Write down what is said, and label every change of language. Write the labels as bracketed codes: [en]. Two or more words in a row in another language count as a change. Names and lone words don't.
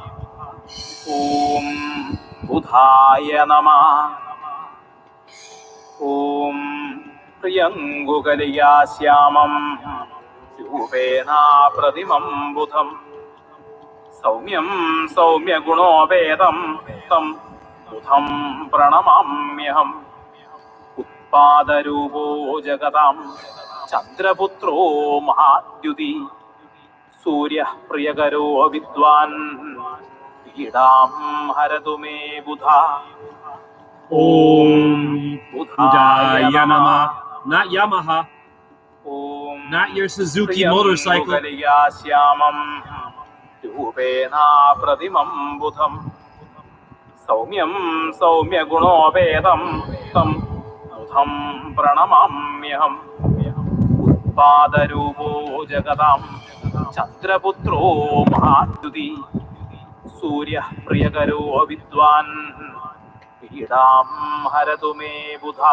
[sa] ॐ बुधाय नमः ॐ प्रियङ्गुकलिया श्यामं रूपेण प्रतिमं बुधं सौम्यं सौम्यगुणोपेतं तं बुधं प्रणमाम्यहम् उत्पादरूपो जगतां ചന്ദ്രപുത്രോ മഹാദ്യുതി സൂര്യഃ പ്രിയകരോ വിദ്വാൻ പീഡാം ഹരതു മേ ബുധാ. ॐ बुधाय नमः. [en] Not Yamaha. [sa] ഓം [en] Not your Suzuki motorcycle. [sa] ശ്യാമം രൂപേണാ പ്രതിമം ബുധം സൗമ്യം സൗമ്യഗുണോപേതം തം ബുധം പ്രണമാമ്യഹം. ഉത്പാദരൂപോ ജഗതാം ചന്ദ്രപുത്രോ മഹാദ്യുതി സൂര്യഃ പ്രിയകരോ വിദ്വാൻ പീഡാം ഹരതു മേ ബുധാ.